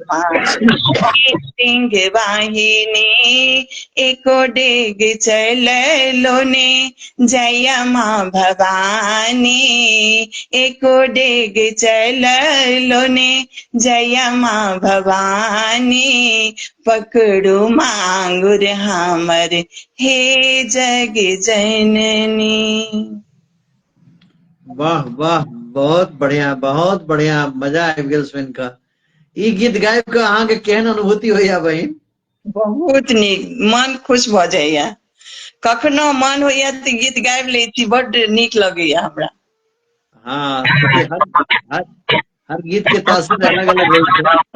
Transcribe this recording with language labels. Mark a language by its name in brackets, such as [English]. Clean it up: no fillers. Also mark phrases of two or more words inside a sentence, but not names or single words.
[Maithili] माँ हे सिंह वाहिनी, एको डेग चललो ने जया माँ भवानी, एको डेग चललो ने जया माँ भवानी, पकड़ू मांगुर हमर हे जग जननी। वाह वाह, बहुत बढ़िया, मजा आबि गेल सुनि कऽ। ई गीत गाबि कऽ अहाँके केहन अनुभूति होइया बहिन? बहुत नीक, मन खुश भऽ जाइया। कखनो मन होइया तऽ गीत गाबि लै छी, बड्ड नीक लगैया हमरा। हाँ, हर गीत के तासीर अलग अलग होइ छै।